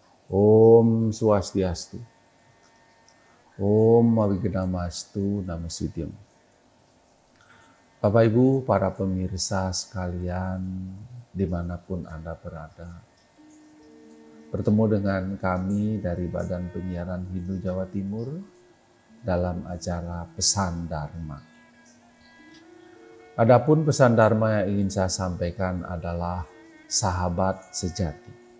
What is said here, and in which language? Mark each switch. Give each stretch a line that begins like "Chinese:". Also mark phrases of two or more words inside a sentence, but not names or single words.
Indonesian: Om Swastiastu.
Sanskrit: Om Mawigedamastu Namastutyam.
Indonesian: Bapak Ibu, para pemirsa sekalian, dimanapun Anda berada, bertemu dengan kami dari Badan Penyiaran Hindu Jawa Timur dalam acara Pesan Dharma. Adapun pesan Dharma yang ingin saya sampaikan adalah sahabat sejati.